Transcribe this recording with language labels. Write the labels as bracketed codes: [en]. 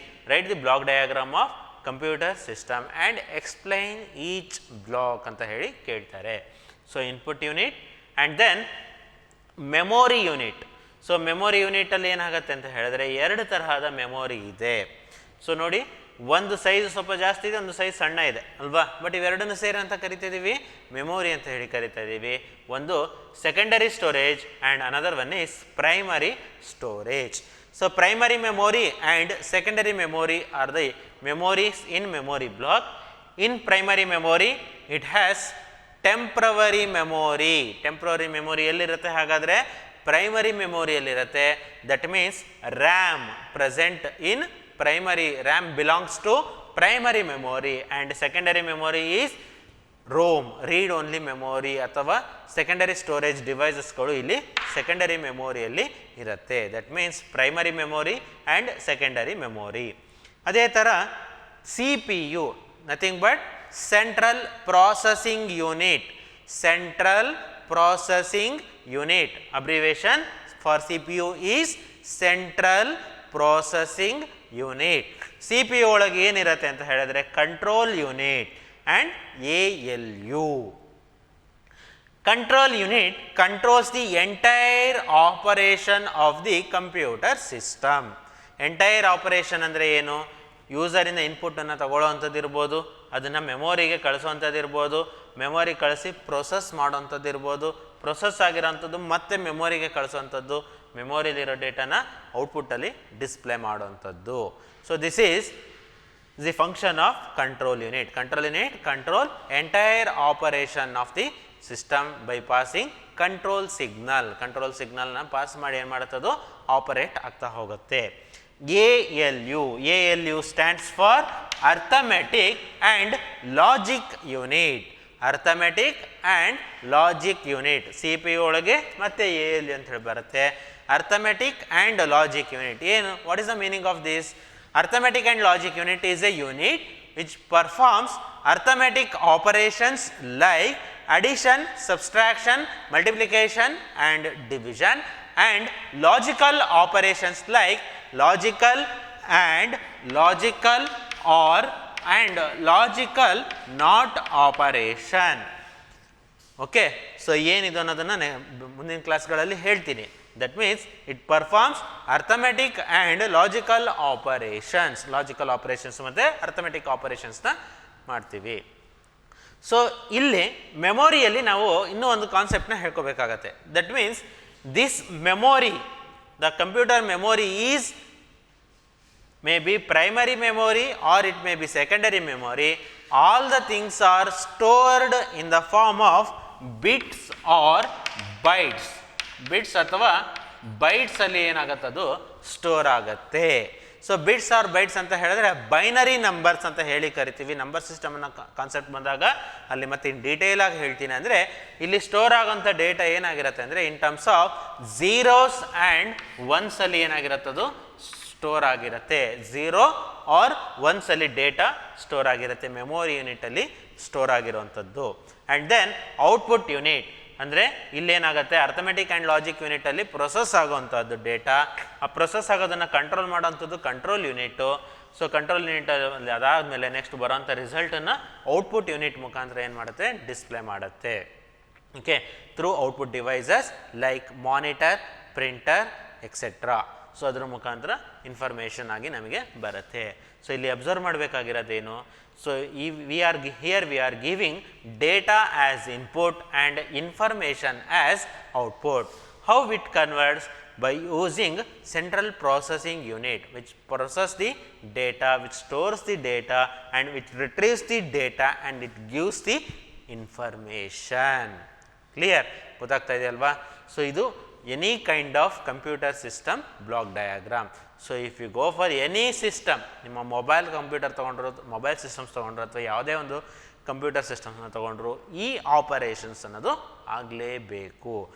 [en] write the block diagram of computer system and explain each block [kn] ಅಂತ ಹೇಳಿ ಕೇಳ್ತಾರೆ. [en] So input unit and then memory unit. [kn] So memory ಯೂನಿಟಲ್ಲಿ ಏನಾಗುತ್ತೆ ಅಂತ ಹೇಳಿದ್ರೆ 2 ತರಹದ ಮೆಮೊರಿ ಇದೆ. ಸೊ ನೋಡಿ, ಒಂದು ಸೈಜ್ ಸ್ವಲ್ಪ ಜಾಸ್ತಿ ಇದೆ, ಒಂದು ಸೈಜ್ ಸಣ್ಣ ಇದೆ ಅಲ್ವಾ, ಬಟ್ ಇವೆರಡನ್ನು ಸೇರಿ ಅಂತ ಕರಿತಿದ್ದೀವಿ ಮೆಮೊರಿ ಅಂತ ಹೇಳಿ ಕರಿತಾ ಇದ್ದೀವಿ. [en] ಒಂದು secondary storage and another one is primary storage. So primary memory and secondary memory are the memories in memory block. In primary memory it has temporary memory. [kn] Temporary memory ಎಲ್ಲಿರುತ್ತೆ, ಹಾಗಾದರೆ primary ಮೆಮೊರಿಯಲ್ಲಿರುತ್ತೆ. [en] that means RAM present in primary, RAM belongs to primary memory and secondary memory is ROM, read only memory [kn] ಅಥವಾ secondary storage ಡಿವೈಸಸ್ಗಳು ಇಲ್ಲಿ secondary ಮೆಮೊರಿಯಲ್ಲಿ ಇರುತ್ತೆ. [en] That means primary memory and secondary memory. [kn] ಅದೇ ಥರ [en] CPU, nothing but central processing unit. Central processing unit abbreviation for CPU is central processing unit. [kn] CPU ಒಳಗೆ ಏನಿರುತ್ತೆ ಅಂತ ಹೇಳಿದ್ರೆ control unit and ALU. [en] Control unit controls the entire operation of the computer system. [kn] Entire operation ಅಂದರೆ ಏನು? ಯೂಸರಿಂದ ಇನ್ಪುಟನ್ನು ತಗೊಳ್ಳೋವಂಥದ್ದು ಇರ್ಬೋದು, ಅದನ್ನು ಮೆಮೊರಿಗೆ ಕಳಿಸೋವಂಥದ್ದು ಇರ್ಬೋದು, memory ಕಳಿಸಿ ಪ್ರೊಸೆಸ್ ಮಾಡೋವಂಥದ್ದು ಇರ್ಬೋದು, ಪ್ರೊಸೆಸ್ ಆಗಿರೋವಂಥದ್ದು ಮತ್ತೆ ಮೆಮೊರಿಗೆ ಕಳಿಸೋವಂಥದ್ದು, ಮೆಮೊರಿಲಿರೋ ಡೇಟಾನ ಔಟ್ಪುಟ್ಟಲ್ಲಿ ಡಿಸ್ಪ್ಲೇ ಮಾಡುವಂಥದ್ದು. [en] So this is the function of control unit. Control unit control entire operation of the system by passing control signal. [kn] Control ಸಿಗ್ನಲ್ನ ಪಾಸ್ ಮಾಡಿ ಏನು ಮಾಡುತ್ತದು ಆಪರೇಟ್ ಆಗ್ತಾ ಹೋಗುತ್ತೆ. [en] ALU. ALU stands for Arithmetic and Logic Unit. Arithmetic and Logic Unit. [kn] CPU ಒಳಗೆ ಮತ್ತೆ ALU ಅಂತ ಹೇಳಿ ಬರುತ್ತೆ. [en] Arithmetic and Logic Unit. ಏನು? What is the meaning of this? Arithmetic and Logic Unit is a unit which performs arithmetic operations like addition, subtraction, multiplication and division, and logical operations like logical and logical or and logical not operation. [kn] Okay, so ಏನಿದು ಅನ್ನೋದನ್ನು ಮುಂದಿನ ಕ್ಲಾಸ್ಗಳಲ್ಲಿ ಹೇಳ್ತೀನಿ. [en] That means it performs arithmetic and logical operations. [kn] Logical operations ಮತ್ತು arithmetic ಆಪರೇಷನ್ಸ್ನ ಮಾಡ್ತೀವಿ. So ಇಲ್ಲಿ ಮೆಮೊರಿಯಲ್ಲಿ ನಾವು ಇನ್ನೂ ಒಂದು ಕಾನ್ಸೆಪ್ಟ್ನ ಹೇಳ್ಕೋಬೇಕಾಗತ್ತೆ. [en] That means this memory, the computer memory is may be primary memory or it may be secondary memory. All the things are stored in the form of bits or bytes. [kn] Bits ಅಥವಾ bytes ಅಲ್ಲಿ ಏನಾಗುತ್ತದು store ಆಗುತ್ತೆ. So bits R bites ಅಂತ ಹೇಳಿದ್ರೆ binary numbers ಅಂತ ಹೇಳಿ ಕರಿತೀವಿ. Number system ಅನ್ನೋ concept ಬಂದಾಗ ಅಲ್ಲಿ ಮತ್ತೆ ಇನ್ ಡೀಟೇಲ್ ಆಗಿ ಹೇಳ್ತೀನಿ. ಅಂದರೆ ಇಲ್ಲಿ ಸ್ಟೋರ್ ಆಗೋಂಥ ಡೇಟಾ ಏನಾಗಿರುತ್ತೆ ಅಂದರೆ in terms of zeros and once ಅಲ್ಲಿ ಏನಾಗಿರುತ್ತದು ಸ್ಟೋರ್ ಆಗಿರುತ್ತೆ. ಝೀರೋ ಆರ್ ಒನ್ಸ್ ಅಲ್ಲಿ ಡೇಟಾ ಸ್ಟೋರ್ ಆಗಿರುತ್ತೆ ಮೆಮೊರಿ ಯೂನಿಟಲ್ಲಿ ಸ್ಟೋರ್ ಆಗಿರುವಂಥದ್ದು. ಆ್ಯಂಡ್ ದೆನ್ ಔಟ್ಪುಟ್ ಯೂನಿಟ್ ಅಂದರೆ ಇಲ್ಲೇನಾಗುತ್ತೆ ಅರ್ಥಮೆಟಿಕ್ ಆ್ಯಂಡ್ ಲಾಜಿಕ್ ಯೂನಿಟಲ್ಲಿ ಪ್ರೊಸೆಸ್ ಆಗುವಂಥದ್ದು ಡೇಟಾ. ಆ ಪ್ರೊಸೆಸ್ ಆಗೋದನ್ನು control ಮಾಡೋವಂಥದ್ದು control unit. So control unit ಅದಾದಮೇಲೆ ನೆಕ್ಸ್ಟ್ ಬರೋಂಥ ರಿಸಲ್ಟನ್ನು ಔಟ್ಪುಟ್ ಯೂನಿಟ್ ಮುಖಾಂತರ ಏನು ಮಾಡುತ್ತೆ ಡಿಸ್ಪ್ಲೇ ಮಾಡುತ್ತೆ. [en] Okay, through output devices like monitor, printer etcetera. [kn] So ಅದ್ರ ಮುಖಾಂತರ ಇನ್ಫಾರ್ಮೇಷನ್ ಆಗಿ ನಮಗೆ ಬರುತ್ತೆ. ಸೊ ಇಲ್ಲಿ observe ಮಾಡಬೇಕಾಗಿರೋದೇನು? [en] So here we are giving data as input and information as output. How it converts? By using central processing unit which processes the data, which stores the data and which retrieves the data and it gives the information. [kn] Clear? ಗೊತ್ತಾಗ್ತಾ ಇದೆ ಅಲ್ವಾ? [en] So ಇದು any kind of computer system block diagram. So if you go for any system, [kn] ನಿಮ್ಮ mobile computer ತೊಗೊಂಡ್ರು, mobile systems ತೊಗೊಂಡ್ರು ಅಥವಾ ಯಾವುದೇ ಒಂದು ಕಂಪ್ಯೂಟರ್ ಸಿಸ್ಟಮ್ಸ್ನ ತೊಗೊಂಡ್ರು ಈ ಆಪರೇಷನ್ಸ್ ಅನ್ನೋದು ಆಗಲೇಬೇಕು.